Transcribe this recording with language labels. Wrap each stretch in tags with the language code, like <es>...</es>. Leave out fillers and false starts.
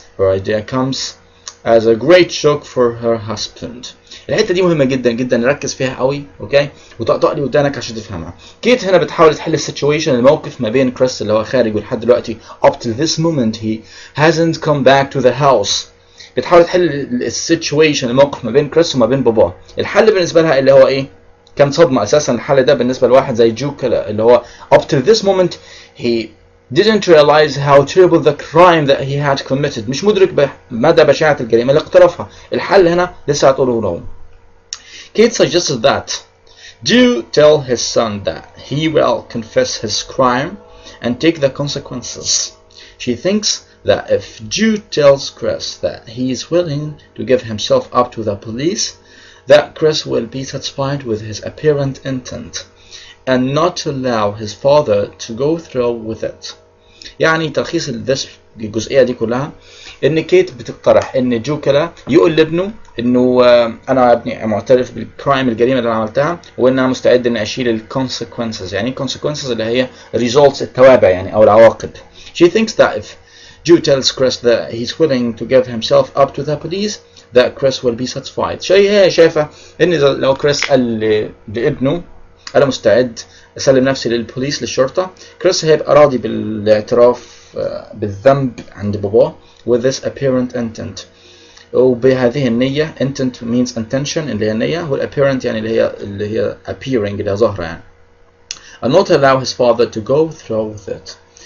<en>Her idea comes as a great shock for her husband.</en> <ar>الحته دي مهمه جدا جدا نركز فيها قوي. اوكي وطقطق لي ودانك عشان تفهمها. كيت هنا بتحاول تحل السيتويشن الموقف ما بين كريس اللي هو خارج ولحد دلوقتي</ar> <en>up till this moment he hasn't come back to the house.</en> <ar>بتحاول تحل السيتويشن، الموقف ما بين كريس وما بين باباه. الحل بالنسبه لها اللي هو ايه؟ كان صدمه اساسا الحل ده بالنسبه لواحد زي جو كلا، اللي هو</ar> <en>up to this moment he didn't realize how terrible the crime that he had committed.</en> <ar>مش مدرك مدى بشاعة الجريمة اللي اقترفها. الحل هنا لسه هتقوله لهم.</ar> <en>Kate suggested that Joe tell his son that he will confess his crime and take the consequences. She thinks that if Joe tells Chris that he is willing to give himself up to the police, that Chris will be satisfied with his apparent intent and not allow his father to go through with it.</en> <ar>يعني تلخيص الجزئية دي كلها ان كيت بتقترح ان جو كلا يقول لابنه انه انا يا ابني معترف بالكرايم، الجريمة اللي انا عملتها، وان انا مستعد ان اشيل الكونسيكونسز. يعني الكونسيكونسز اللي هي results، التوابع يعني او العواقب. She thinks that if Joe tells Chris that he's willing to give himself up to the police, that Chris will be satisfied. هي شايفة ان لو كريس قال لابنه انا مستعد اسلم نفسي للبوليس، للشرطة، كريس هيبقى راضي بالاعتراف بالذنب عند باباه</ar> <en>with this apparent intent،</en> <ar>وبهذه النية.</ar> <en>intent means intention</en> <ar>اللي هي النية، والapparent يعني اللي هي appearing اللي هي ظاهرة يعني.</ar> <en>and not allow his father to go through with it.</en>